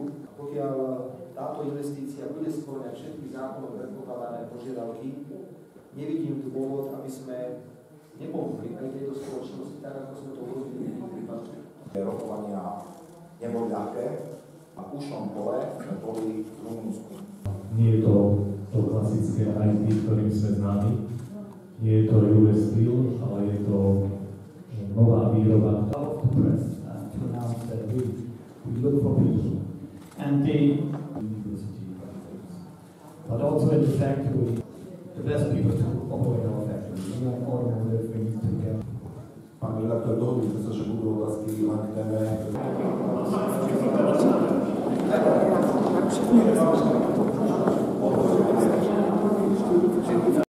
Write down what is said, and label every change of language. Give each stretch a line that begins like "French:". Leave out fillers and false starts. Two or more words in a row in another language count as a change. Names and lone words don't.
Slovak: Pokiaľ táto investícia bude spĺňať všetky zákonom predpokladané požiadavky, nevidím dôvod, aby sme nepomohli aj tejto spoločnosti, tak ako sme to urobili v iných prípadoch. Rokovania neboli ľahké a v ušom pole sme boli v Rumunsku. Nie je to klasické IT, ktorým sme známi. Nie je to US Steel, ale je to nová výroba.
English: But also in the factory, the best people to operate our factory. We are automotive, we need to get.
Slovak: Pán redaktor, dohodli sme sa, že budú otázky len k téme.